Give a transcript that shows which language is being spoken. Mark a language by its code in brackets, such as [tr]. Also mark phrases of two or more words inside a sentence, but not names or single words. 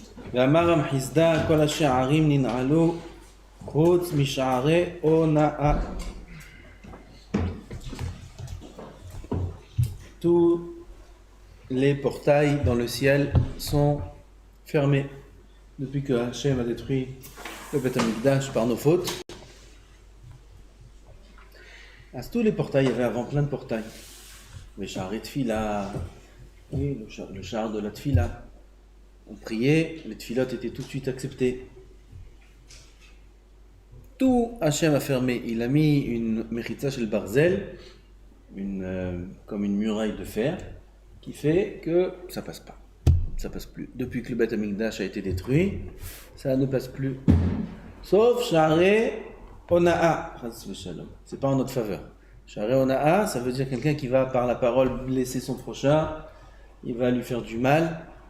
[he] ואמר המחיסדא כל השערים ננעלו חוץ משערי הונאה. [fr] Tous les portails dans le ciel sont fermés depuis que Hachem a détruit le Beth Amikdash par nos fautes. À tous les portails, il y avait avant plein de portails. Les chars et tfila, oui, le char de la tfila. On priait, les tfilotes étaient tout de suite acceptées. Tout Hachem a fermé. Il a mis une [he] מחיצה של ברזל, [fr] comme une muraille de fer, qui fait que ça passe pas. Ça passe plus. Depuis que le Beth Amikdash a été détruit, ça ne passe plus. Sauf [he] שערי הונאה. [fr] C'est pas en notre faveur. [he] שערי הונאה, [fr] ça veut dire quelqu'un qui va par la parole blesser son prochain, il va lui faire du mal.